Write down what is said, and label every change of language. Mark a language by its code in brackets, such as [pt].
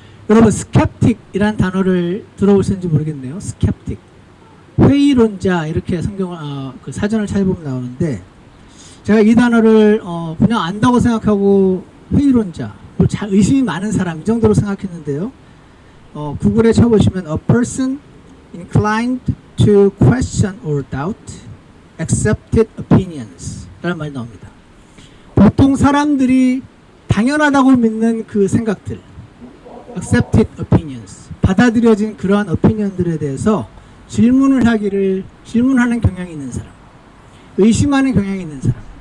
[ko] 여러분 스캡틱이란 단어를 들어보셨는지 모르겠네요. 스캡틱. 회의론자 이렇게 성경을 그 사전을 찾아보면 나오는데 제가 이 단어를 그냥 안다고 생각하고 회의론자, 의심이 많은 사람 이 정도로 생각했는데요. 구글에 쳐보시면 [en] a person inclined to question or doubt accepted opinions [ko] 라는 말이 나옵니다. 보통 사람들이 당연하다고 믿는 그 생각들 [en] accepted opinions, [ko] 받아들여진 그러한 opinion들에 대해서 질문하는 경향이 있는 사람, 의심하는 경향이 있는 사람.